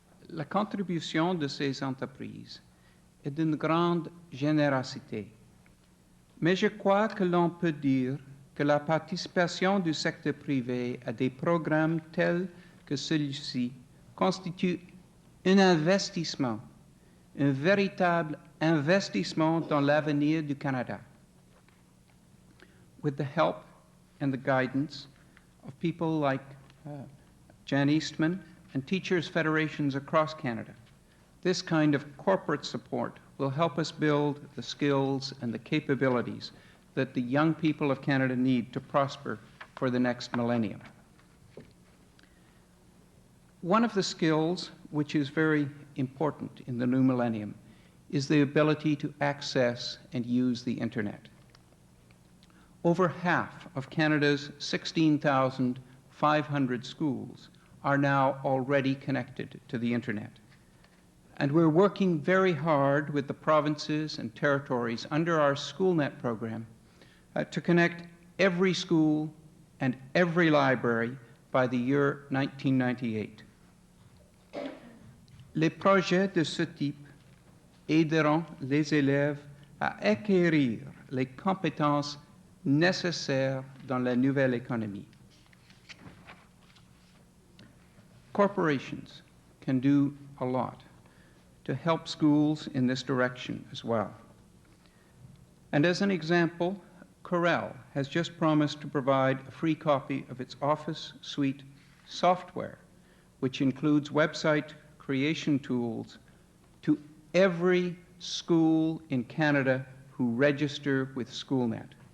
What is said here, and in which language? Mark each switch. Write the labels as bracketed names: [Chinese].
[French] La contribution de ces entreprises est d'une grande générosité, mais je crois que l'on peut dire que la participation du secteur privé à des programmes tels que celui-ci constitue un investissement, un véritable investissement dans l'avenir du Canada. [English] With the help and the guidance of people like Jan Eastman and teachers' federations across Canada, this kind of corporate support will help us build the skills and the capabilities that the young people of Canada need to prosper for the next millennium. One of the skills which is very important in the new millennium is the ability to access and use the internet. Over half of Canada's 16,500 schools are now already connected to the internet. And we're working very hard with the provinces and territories under our SchoolNet program to connect every school and every library by the year 1998. [French] Les projets de ce type aideront les élèves à acquérir les compétences nécessaires dans la nouvelle économie. [English] Corporations can do a lot to help schools in this direction as well. And as an example, Corel has just promised to provide a free copy of its Office Suite software, which includes website creation tools, to every school in Canada who register with SchoolNet.